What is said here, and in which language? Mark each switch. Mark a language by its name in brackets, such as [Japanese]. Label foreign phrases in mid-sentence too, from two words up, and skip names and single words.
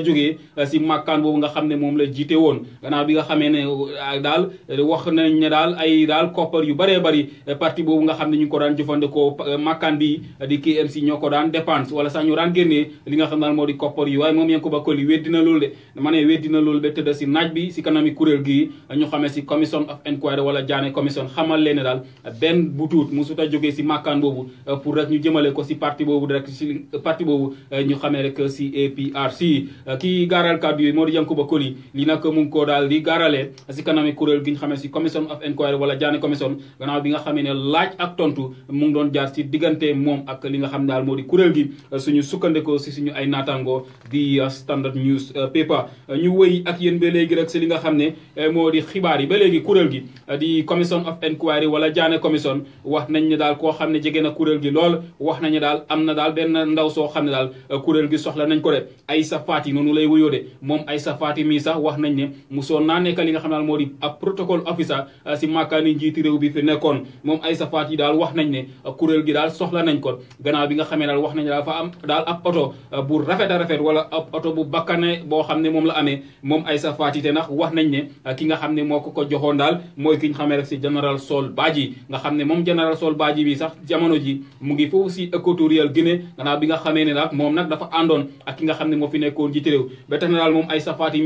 [Wolof] jógee si màkkaan boobu nga xam ne moom la jiite woon gannaaw bi nga xamee ne daal wax nañ ne daal ay daal koppar yu bëree bëri parti boobu nga xam ne ñu ngi ko daan jëfandikoo màkkaan bi di KMC ñoo ko daan dépense wala sax ñu daan génnee li nga xam daal moo di koppar yi waaye moom Yankuba Colley weddi na loolu de ma ne weddi na loolu ba tëdd si naaj bi si kanami kuréel gii ñu xamee si [English] commission of inquiry [Wolof] wala Janneh commission xamal leen ne daal benn butuut mu sut a jógee si màkkaan boobu pour rek ñu jëmale ko si parti boobu rek si parti boobu ñu xamee rek si APRC kii gaaral kàddu yi moo di Yankuba Colley li nag mu ngi ko daal di gaaralee si kanami kuréel gi ñu xamee si [English] commission of inquiry [Wolof] wala Janneh commission gannaaw bi nga xamee ne laaj ak tontu mu ngi doon jaar si diggante moom ak li nga xam daal moo di kuréel gi suñu sukkandikoo si suñu ay naataango di Standard News Paper ñu wëy ak yéen ba léegi rek si li nga xam ne moo di xibaar yi ba léegi kuréel gi di [English] commission of inquiry [Wolof] wala Janneh commission wax nañ ne daal koo xam ne jege na kuréel gi lool wax nañu daal am na daal benn ndaw soo xam ne daal kuréel gi soxla nañ ko de Aïssa Fatty noonu lay wuyoo de moom Aïssa Fatty mii sax wax nañ ne musoon naa nekk li nga xam ne daal moo di ab protocole officer si màkkaani njiiti réew bi fi nekkoon moom Aïssa Fatty daal wax nañ ne kuréel gi daal soxla nañ ko gannaaw bi nga xamee daal wax nañ daal fa am daal ab oto bu rafet a rafet wala ab oto bu bakkane boo xam ne moom la amee moom Aïssa Fatty te ndax wax nañ ne ki nga xam ne moo ko joxoon daal mooy ki ñu xamee rek si General Sol Badji nga xam ne moom General Sol Badji bi sax jamono ji mu ngi foofu si Équatorial Guinée gannaaw bi nga xamee ne daal moom nag dafa àndoon ak ki nga xam ne moo fi nekkoon jiite réew ba tax na daal moom Aïssa Fatty mi